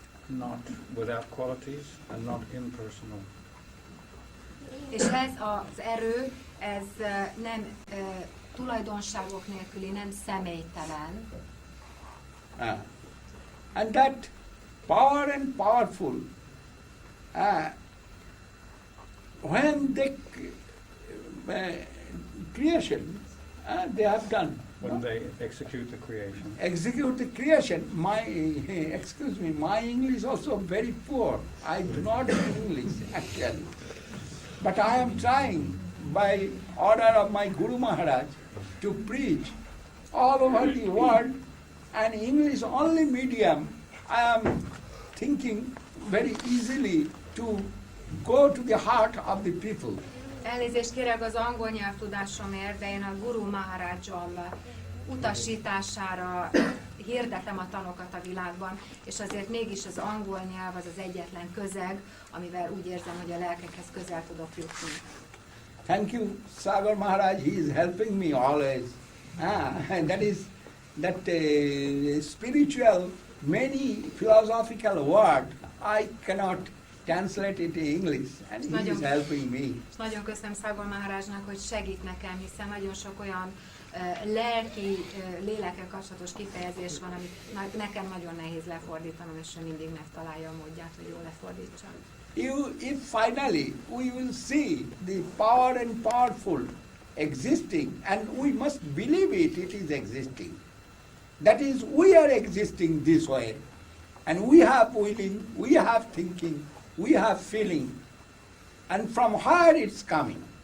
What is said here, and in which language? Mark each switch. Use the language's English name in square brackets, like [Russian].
[English] not without qualities, and not impersonal. [Hungarian] És ez az erő, ez nem tulajdonságok nélküli, nem személytelen. [English] And that power and powerful, when they creation, they have done. When they execute the creation. Execute the creation. My English also very poor. I do not speak English actually. But I am trying by order of my Guru Maharaj to preach all over the world, and English only medium I am thinking very easily to go to the heart of the people. [Hungarian] Elnézést kérek az angol nyelvtudásomért, de én a Guru Maharajjal utasítására hirdetem a tanokat a világban, és azért mégis az angol nyelv az az egyetlen közeg, amivel úgy érzem, hogy a lelkekhez közel tudok jutni. [English] Thank you, Sagar Maharaj. He is helping me always. And that spiritual, many philosophical word I cannot translate it in English, and he is helping me. [Hungarian] És nagyon köszönöm Szagar Mahárázsnak, hogy segít nekem, hiszen nagyon sok olyan lelki, lélekkel kapcsolatos kifejezés van, amit nekem nagyon nehéz lefordítanom, és ő mindig megtalálja a módját, hogy jól lefordítsam. [English] If finally we will see the power and powerful existing, and we must believe it is existing. That is, we are existing this way, and we have willing, we have thinking, we have feeling, and from where it's coming.